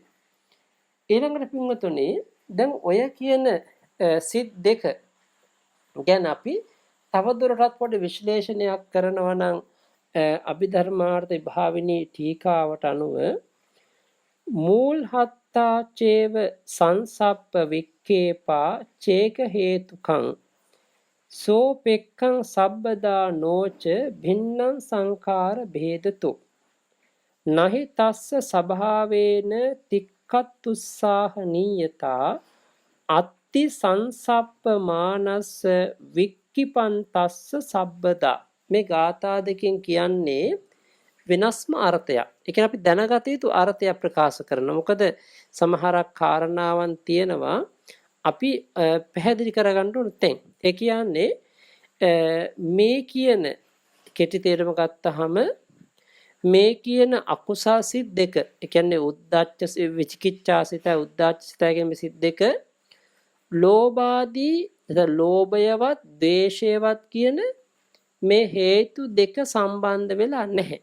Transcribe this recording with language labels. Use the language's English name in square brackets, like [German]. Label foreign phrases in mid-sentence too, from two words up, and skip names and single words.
[Sinhala] ඊළඟට පින්වතුනි දැන් ඔය කියන සිත් දෙක ගැන අපි තවදුරටත් පොඩි විශ්ලේෂණයක් කරනවා නම් අභිධර්මාර්ථ භාවිනී ටීකාවට අනුව [Pali] මූල් හත්තා චේව සංසප්ප වික්කේපා චේක හේතුකං සෝපෙක්ඛං සබ්බදා නෝච භින්නං සංඛාර භේදතු නහි තස්ස සභාවේන තික්ඛත්තුස්සාහනීයතා අත්ති සංසප්ප මානස්ස වික්කිපන්තස්ස සබ්බදා. [Sinhala] මේ ගාථා දෙකෙන් කියන්නේ වෙනස්ම අර්ථයක්. ඒ කියන්නේ අපි දැනගත යුතු අර්ථයක් ප්‍රකාශ කරනවා. මොකද සමහරක් කාරණාවන් තියෙනවා අපි පැහැදිලි කරගන්න ඕන තැන්. ඒ කියන්නේ මේ කියන කෙටි තේරුම ගත්තාම මේ කියන අකුසල් සිත් දෙක, ඒ කියන්නේ උද්දච්ච විචිකිච්ඡා සිත, උද්දච්ච සිත කියන සිත් දෙක ලෝභාදී ලෝභයවත් ද්වේෂයවත් කියන මේ හේතු දෙක සම්බන්ධ වෙලා නැහැ.